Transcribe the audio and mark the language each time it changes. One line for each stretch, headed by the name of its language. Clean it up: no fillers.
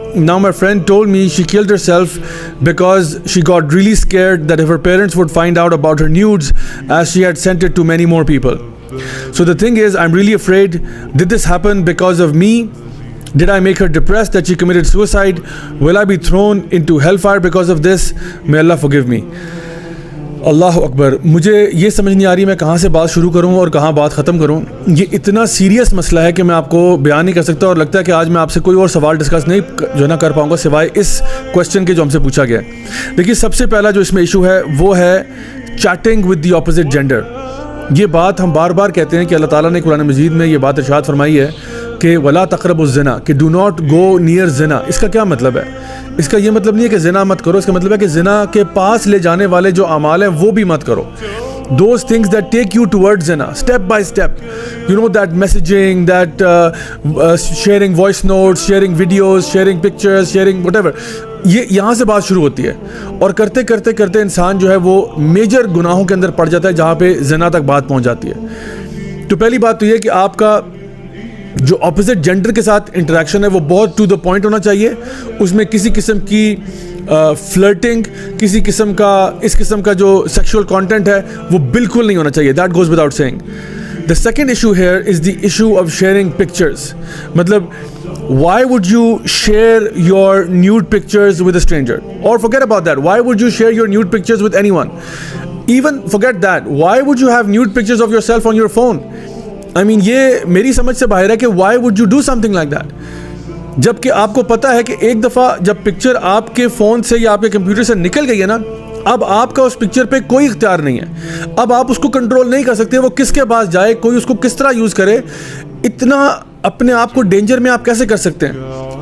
English: Now my friend told me she killed herself because she got really scared that if her parents would find out about her nudes, as she had sent it to many more people. So the thing is, I'm really afraid, did this happen because of me? Did I make her depressed that she committed suicide? Will I be thrown into hellfire because of this? May Allah forgive me. अल्लाह अकबर.
Hindi: मुझे ये समझ नहीं आ रही मैं कहाँ से बात शुरू करूँ और कहाँ बात ख़त्म करूँ. ये इतना सीरियस मसला है कि मैं आपको बयान नहीं कर सकता, और लगता है कि आज मैं आपसे कोई और सवाल डिस्कस नहीं जो है ना कर पाऊँगा सिवाय इस क्वेश्चन के जो हमसे पूछा गया है. देखिए, सबसे पहला जो इसमें इशू है वो है chatting with the opposite gender. ये बात हम बार बार कहते हैं कि अल्लाह ताला ने कुरान मजीद में ये बात इरशाद फरमाई है कि
Arabic: वला तक़रबुज़ ज़िना,
Hindi: कि
English: Do not go near ज़िना.
Hindi: इसका क्या मतलब है? इसका ये मतलब नहीं है कि ज़िना मत करो, इसका मतलब है कि ज़िना के पास ले जाने वाले जो अमाल हैं वो भी मत करो.
English: Those things that take you towards zina, step by step, you know, that messaging, that sharing voice notes, sharing videos, sharing pictures, sharing whatever,
Hindi: ये यहाँ से बात शुरू होती है. और करते करते करते इंसान जो है वो मेजर गुनाहों के अंदर पड़ जाता है, जहाँ पे ज़िना तक बात पहुँच जाती है. तो पहली बात तो ये कि आपका जो अपोजिट जेंडर के साथ इंटरेक्शन है वो बहुत टू द पॉइंट होना चाहिए. उसमें किसी किस्म की फ्लर्टिंग, किसी किस्म का इस किस्म का जो सेक्सुअल कंटेंट है वो बिल्कुल नहीं होना चाहिए.
English: That goes without saying. The second issue here is the issue of sharing pictures. मतलब why would you share your nude pictures with a stranger? Or forget about that, why would you share your nude pictures with anyone? Even forget that, why would you have nude pictures of yourself on your phone? I mean,
Hindi: ये मेरी समझ से बाहर है कि
English: why would you do something like that?
Hindi: जबकि आपको पता है कि एक दफ़ा जब पिक्चर आपके फ़ोन से या आपके कंप्यूटर से निकल गई है ना, अब आपका उस पिक्चर पे कोई इख्तियार नहीं है. अब आप उसको कंट्रोल नहीं कर सकते, वो किसके पास जाए, कोई उसको किस तरह यूज़ करे. इतना अपने आप को डेंजर में आप कैसे कर सकते हैं?